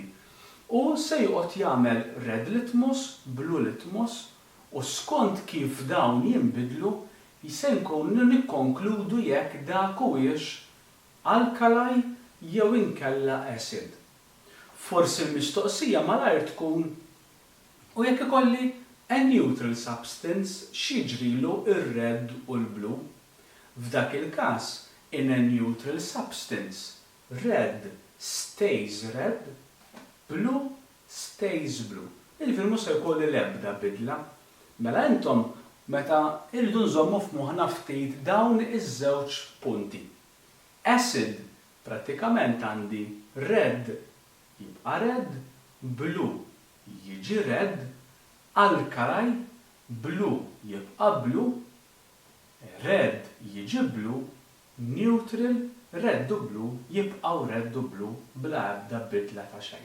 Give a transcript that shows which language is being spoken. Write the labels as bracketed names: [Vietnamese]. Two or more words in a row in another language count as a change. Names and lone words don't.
[Maltese] U se joqgħod jagħmel [English] red litmus, blue litmus, [Maltese] u skont kif dawn jinbidlu, se nkunu nikkonkludu jekk dak huwiex alkali jew inkella acid. Forsi l-mistoqsija malajr tkun u jekk ikolli [English] a neutral substance [Maltese] x'jiġrilu ir-red u l-blue. F'dak il-każ, [English] in a neutral substance, red stays red, blue stays blue. [Maltese] Il-filmu se jkolli l-ebda bidla. Mela intom meta irridu nżommu f'moħħna ftit dawn iż-żewġ punti. Acid prattikament għandi red jibqa' red, blue jiġi red, [English] alkali blue [Maltese] jibqa' blue, red jiġi blue, [English] neutral red [Maltese] u blu jibqgħu red u blu bla ebda bidla ta' xejn.